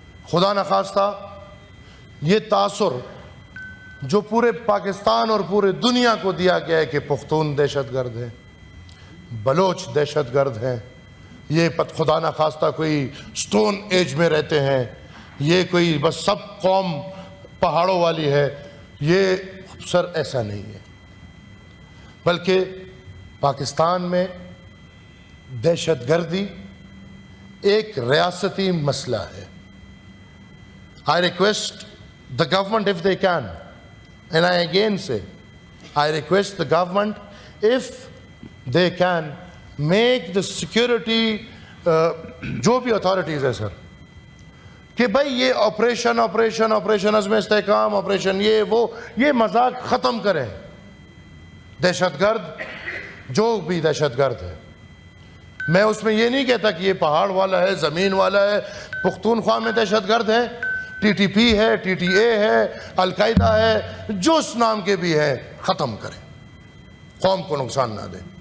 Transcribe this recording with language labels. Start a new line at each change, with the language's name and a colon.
Urdu: خدا نخواستہ یہ تاثر جو پورے پاکستان اور پورے دنیا کو دیا گیا ہے کہ پختون دہشت گرد ہیں, بلوچ دہشت گرد ہیں, یہ خدا نخواستہ کوئی سٹون ایج میں رہتے ہیں, یہ کوئی بس سب قوم پہاڑوں والی ہے, یہ سر ایسا نہیں ہے. بلکہ پاکستان میں دہشت گردی ایک ریاستی مسئلہ ہے.
English: I request the government if they can, and I again say, I request the government if they can make the security
Urdu: جو بھی اتھارٹیز ہے سر کہ بھائی یہ آپریشن عزم استحکام آپریشن یہ مذاق ختم کریں. دہشت گرد جو بھی دہشت گرد ہے, میں اس میں یہ نہیں کہتا کہ یہ پہاڑ والا ہے, زمین والا ہے. پختونخوا میں دہشت گرد ہے, ٹی ٹی پی ہے, ٹی ٹی اے ہے, القاعدہ ہے, جو اس نام کے بھی ہیں ختم کریں, قوم کو نقصان نہ دیں.